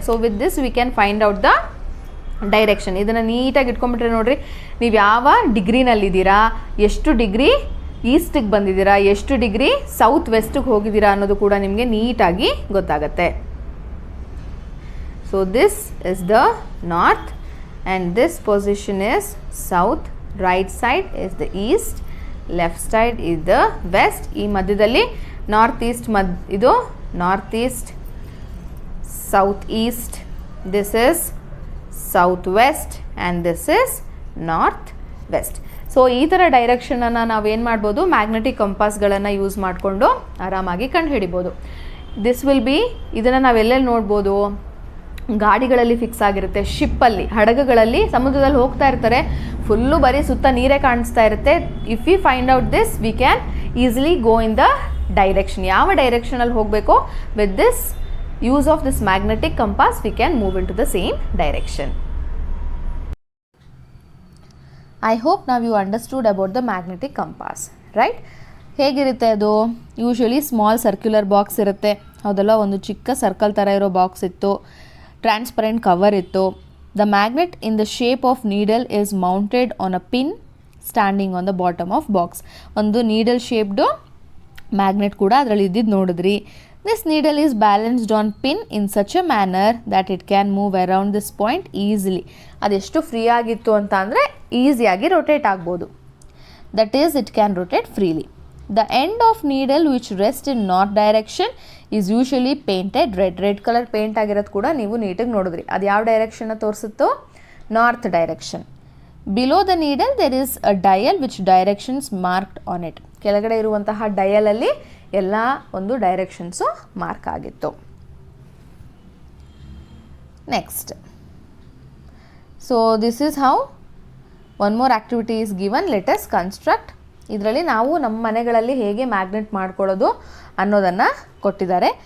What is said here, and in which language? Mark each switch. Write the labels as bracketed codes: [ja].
[en] So with this we can find out the direction. [kn] ಇದನ್ನು ನೀಟಾಗಿ ಇಟ್ಕೊಂಡ್ಬಿಟ್ರೆ ನೋಡಿರಿ, ನೀವು ಯಾವ ಡಿಗ್ರಿನಲ್ಲಿದ್ದೀರಾ, ಎಷ್ಟು ಡಿಗ್ರಿ ಈಸ್ಟಿಗೆ ಬಂದಿದ್ದೀರಾ, ಎಷ್ಟು ಡಿಗ್ರಿ ಸೌತ್ ವೆಸ್ಟಿಗೆ ಹೋಗಿದ್ದೀರಾ ಅನ್ನೋದು ಕೂಡ ನಿಮಗೆ ನೀಟಾಗಿ ಗೊತ್ತಾಗುತ್ತೆ. [en] So this is the north and this position is south, right side is the east, left side is the west. ಈ ಮಧ್ಯದಲ್ಲಿ north east ಇದು north east, south east, this is south west and this is north west. [kn] So ಈ ಥರ ಡೈರೆಕ್ಷನನ್ನು ನಾವೇನು ಮಾಡ್ಬೋದು, magnetic ಕಂಪಾಸ್ಗಳನ್ನು use ಮಾಡಿಕೊಂಡು ಆರಾಮಾಗಿ ಕಂಡು ಹಿಡಿಬೋದು. [en] this will be, [kn] ಇದನ್ನು ನಾವೆಲ್ಲೆಲ್ಲಿ ನೋಡ್ಬೋದು, ಗಾಡಿಗಳಲ್ಲಿ ಫಿಕ್ಸ್ ಆಗಿರುತ್ತೆ, ಶಿಪ್ಪಲ್ಲಿ, ಹಡಗುಗಳಲ್ಲಿ ಸಮುದ್ರದಲ್ಲಿ ಹೋಗ್ತಾ ಇರ್ತಾರೆ, ಫುಲ್ಲು ಬರೀ ಸುತ್ತ ನೀರೇ ಕಾಣಿಸ್ತಾ ಇರುತ್ತೆ. [en] if we find out this we can easily go in the direction, [kn] ಯಾವ ಡೈರೆಕ್ಷನಲ್ಲಿ ಹೋಗಬೇಕು. [en] With this use of this magnetic compass we can move into the same direction. I hope now you understood about the magnetic compass, right? [kn] ಹೇಗಿರುತ್ತೆ ಅದು, usually small circular box ಇರುತ್ತೆ ಹೌದಲ್ಲ, ಒಂದು ಚಿಕ್ಕ circle ಥರ ಇರೋ ಬಾಕ್ಸ್ ಇತ್ತು, ಟ್ರಾನ್ಸ್ಪರೆಂಟ್ ಕವರ್ ಇತ್ತು. [en] The magnet in the shape of needle is mounted on a pin standing on the bottom of box. [kn] ಒಂದು ನೀಡಲ್ ಶೇಪ್ಡು ಮ್ಯಾಗ್ನೆಟ್ ಕೂಡ ಅದರಲ್ಲಿ ಇದ್ದಿದ್ದು ನೋಡಿದ್ರಿ. [en] This needle is balanced on pin in such a manner that it can move around this point easily. [kn] ಅದೆಷ್ಟು free ಆಗಿತ್ತು ಅಂತ ಅಂದರೆ ಈಸಿಯಾಗಿ ರೊಟೇಟ್ ಆಗ್ಬೋದು. [en] That is, it can rotate freely. The end of needle which rests in north direction is usually painted red. [kn] Red colour paint ಆಗಿರೋದು ಕೂಡ ನೀವು ನೀಟಾಗಿ ನೋಡಿದ್ರಿ. ಅದು ಯಾವ ಡೈರೆಕ್ಷನ್ನ ತೋರಿಸುತ್ತೋ, north direction. [en] Below the needle there is a dial which directions marked on it. [kn] ಕೆಳಗಡೆ ಇರುವಂತಹ ಡಯಲಲ್ಲಿ ಎಲ್ಲ ಒಂದು ಡೈರೆಕ್ಷನ್ಸು ಮಾರ್ಕ್ ಆಗಿತ್ತು. [en] Next, so this is how one more activity is given. Let us construct. [kn] ಇದರಲ್ಲಿ ನಾವು ನಮ್ಮ ಮನೆಗಳಲ್ಲಿ ಹೇಗೆ ಮ್ಯಾಗ್ನೆಟ್ ಮಾಡ್ಕೊಳ್ಳೋದು ಅನ್ನೋದನ್ನು ಕೊಟ್ಟಿದ್ದಾರೆ.